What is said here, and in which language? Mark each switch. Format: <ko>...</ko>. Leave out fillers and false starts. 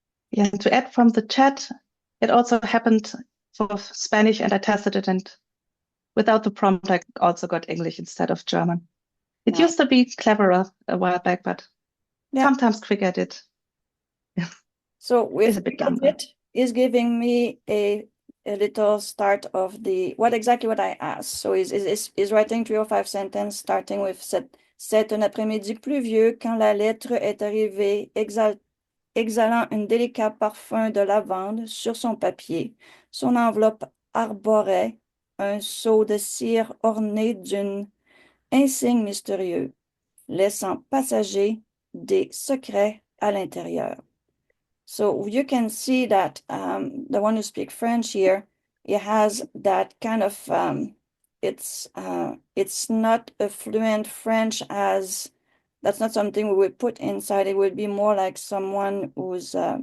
<en>Yeah, and to add from the chat, it also happened for Spanish, and I tested it, and without the prompt, I also got English instead of German. It used to be cleverer a while back, but sometimes quick edit. So with it is giving me a little start of what I asked. So is writing 3 or 5 sentences starting with</en> <fr>c'est un après-midi pluvieux quand la lettre est arrivée exhalant un délicat parfum de lavande sur son papier. Son enveloppe arborait un seau de cire orné d'un insigne mystérieux, laissant passager des secrets à l'intérieur.</fr> <en>So you can see that the one who speaks French here, it has that kind of, it's not a fluent French that's not something we would put inside. It would be more like someone who's</en>